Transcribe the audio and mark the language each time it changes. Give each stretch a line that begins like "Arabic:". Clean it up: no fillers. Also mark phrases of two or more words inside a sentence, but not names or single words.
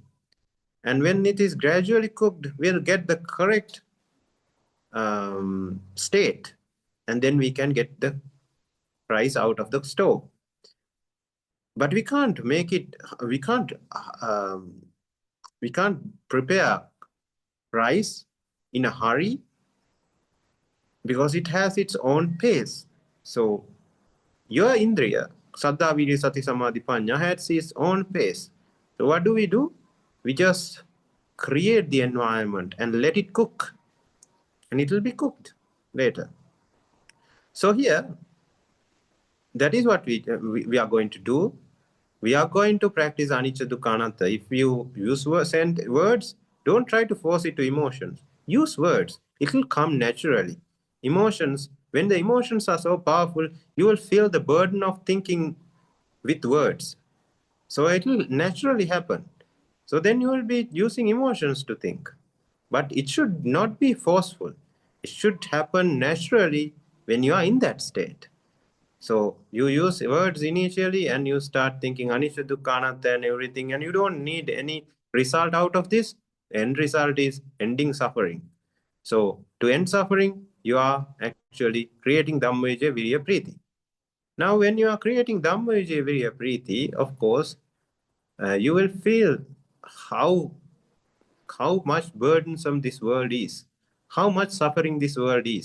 English: And when it is gradually cooked, we'll get the correct state, and then we can get the rice out of the stove. But we can't make it. We can't prepare rice in a hurry because it has its own pace. So your
Pali: indriya, saddha, virya, sati, samadhi, panya,
English: has its own pace. So what do? We just create the environment and let it cook, and it will be cooked later. So here, that is what we are going to do. We are going to practice
Pali: anicca dukkha anatta.
English: If you use words, don't try to force it to emotions. Use words. It will come naturally. Emotions, when the emotions are so powerful, you will feel the burden of thinking with words. So it will naturally happen. So then you will be using emotions to think. But it should not be forceful. It should happen naturally when you are in that state. So you use words initially and you start thinking
Pali: anicca dukkha anatta
English: and everything, and you don't need any result out of this. End result is ending suffering. So to end suffering, you are actually creating
Pali: Dhammayuja Virya Priti.
English: Now when you are creating
Pali: Dhammayuja Virya Priti,
English: of course, you will feel how much burdensome this world is, how much suffering this world is.